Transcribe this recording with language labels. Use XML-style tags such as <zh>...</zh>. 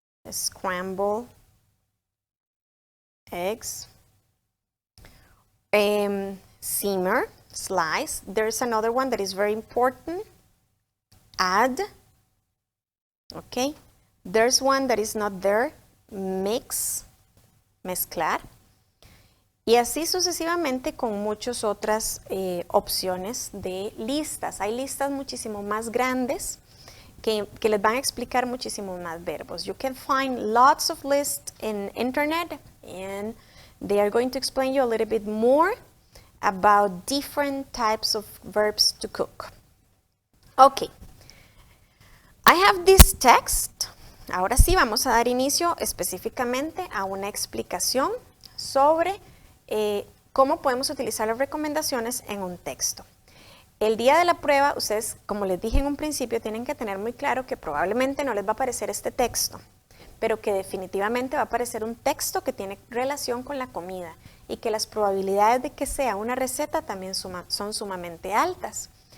<en>Scramble eggs. Simmer, slice. There's another one that is very important. Add. Okay. There's one that is not there. Mix, mezclar.</en> <es>Y así sucesivamente con muchas otras opciones de listas. Hay listas muchísimo más grandes que les van a explicar muchísimos más verbos.</es> <en>You can find lots of lists in internet and they are going to explain you a little bit more about different types of verbs to cook. Okay. I have this text.</en> <es>Ahora sí vamos a dar inicio específicamente a una explicación sobre cómo podemos utilizar las recomendaciones en un texto. El día de la prueba, ustedes, como les dije en un principio, tienen que tener muy claro que probablemente no les va a aparecer este texto, pero que definitivamente va a aparecer un texto que tiene relación con la comida y que las probabilidades de que sea una receta también son sumamente altas.</es>